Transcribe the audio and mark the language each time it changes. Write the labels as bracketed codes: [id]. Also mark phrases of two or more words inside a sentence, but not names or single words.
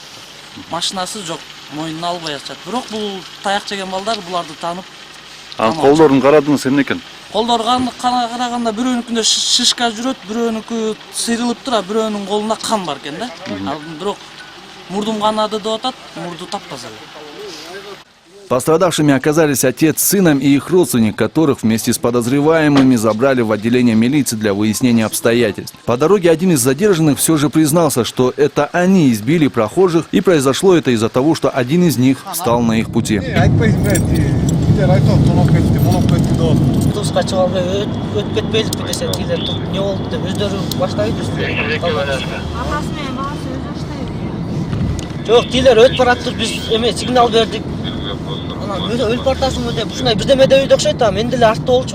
[ky] Машинасы жок, мойнуна албай атышат. Бирок бул таяк жеген балдар буларды таанып. Колдорун карадыңыз эмне экен? Колдорун караганда бирөөнүкүндө шишка жүрөт, бирөөнүкү сыйрылыптыр, а бирөөнүн колунда кан бар экен да. Бирок мурдум канады деп атат, мурду таптаза эле. [ru] Пострадавшими оказались отец с сыном и их родственник, которых вместе с подозреваемыми забрали в отделение милиции для выяснения обстоятельств. По дороге один из задержанных все же признался, что это они избили прохожих, и произошло это из-за того, что один из них встал на их пути. [ky] Туз качып албай өтүп кетпейликпи десе, тилер не болду деп өздөрү баштайбы. Атасы менен багасы Жок, тилер өтүп бараттыр, биз эме сигнал бердик. Анан өлүп бартасыңбы деп, ушундай бирдеме дейт окшойт да, мен деле артта болчумун.